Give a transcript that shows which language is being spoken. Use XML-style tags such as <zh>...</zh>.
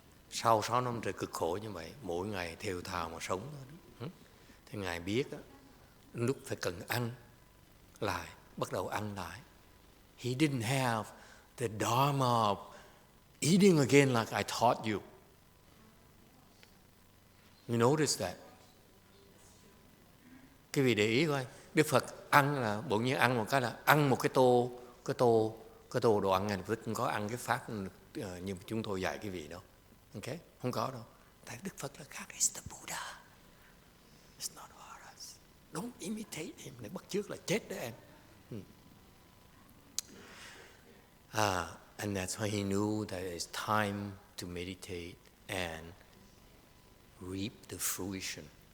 <vi>Sau 6 năm trời cực khổ như vậy, mỗi ngày thều thào mà sống thôi. Thì Ngài biết đó, lúc phải cần ăn, lại, bắt đầu ăn lại.</vi> <en>He didn't have the Dharma of eating again like I taught you. You notice that?</en> <vi>Cái vị để ý coi, Đức Phật ăn là bỗng nhiên ăn một cái là ăn một cái tô đồ ăn này, Đức không có ăn cái pháp như chúng tôi dạy cái vị đâu. Ok, không có đâu. Tại Đức Phật là khác,</vi> <en>is the Buddha. It's not about us. Don't imitate him.</en> <vi>Để bắt chước là chết đó em.</vi> <en>And that's why he knew that it's time to meditate and reap the fruition.</en>